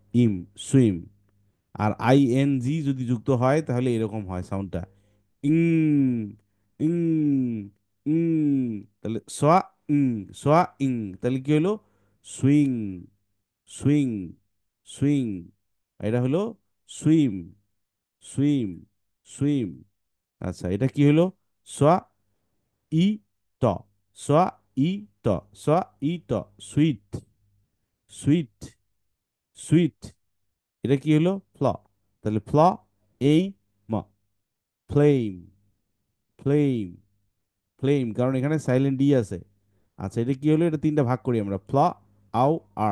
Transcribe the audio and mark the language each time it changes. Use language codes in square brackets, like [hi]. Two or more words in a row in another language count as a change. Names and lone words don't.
[bn] স ইম সুইম, আর আইএনজি যদি যুক্ত হয় তাহলে এরকম হয় সাউন্ডটা, ইং, ইং, ইং। তাহলে সোয়া, ইং, সোয়া, ইং। তাহলে কি হলো? [en] swing, swing, swing. [bn] এটা হলো সুইম, সুইম, সুইম। আচ্ছা, এটা কি হলো? সোয়া, ই, ট, সোয়া, ই, ট, সোয়া, ই, ট, [en] sweet, sweet, sweet. [bn] এটা কি হলো? ফ্ল। তাহলে ফ্ল, এই, ম, [en] flame, flame, flame, [bn] কারণ এখানে সাইলেন্ট ই আছে। আচ্ছা, এটা কি হলো? এটা তিনটা ভাগ করি আমরা, ফ্ল, আউ, আর।